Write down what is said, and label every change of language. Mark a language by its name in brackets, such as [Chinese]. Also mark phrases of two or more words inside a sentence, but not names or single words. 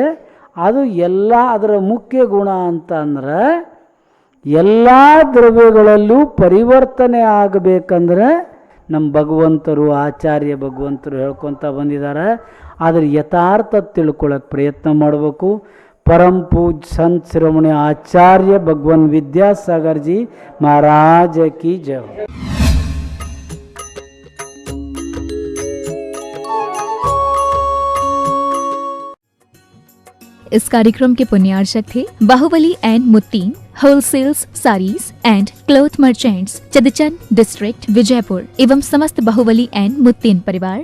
[Kannada] ಅದು ಎಲ್ಲ ಅದರ ಮುಖ್ಯ ಗುಣ ಅಂತಂದ್ರೆ ಎಲ್ಲ ದ್ರವ್ಯಗಳಲ್ಲೂ ಪರಿವರ್ತನೆ ಆಗಬೇಕಂದ್ರೆ ನಮ್ಮ ಭಗವಂತರು, ಆಚಾರ್ಯ ಭಗವಂತರು ಹೇಳ್ಕೊತ ಬಂದಿದ್ದಾರೆ. ಆದರೆ ಯಥಾರ್ಥ ತಿಳ್ಕೊಳ್ಳೋಕೆ ಪ್ರಯತ್ನ ಮಾಡಬೇಕು. [Hindi] परम पूज संत शिरोमणि आचार्य भगवान विद्यासागर जी महाराज की जय हो। इस कार्यक्रम के पुण्यार्चक थे बाहुबली एंड मुत्तीन होलसेल्स साड़ीज एंड क्लॉथ मर्चेंट्स, चदचन डिस्ट्रिक्ट, विजयपुर एवं समस्त बाहुबली एंड मुत्तीन परिवार।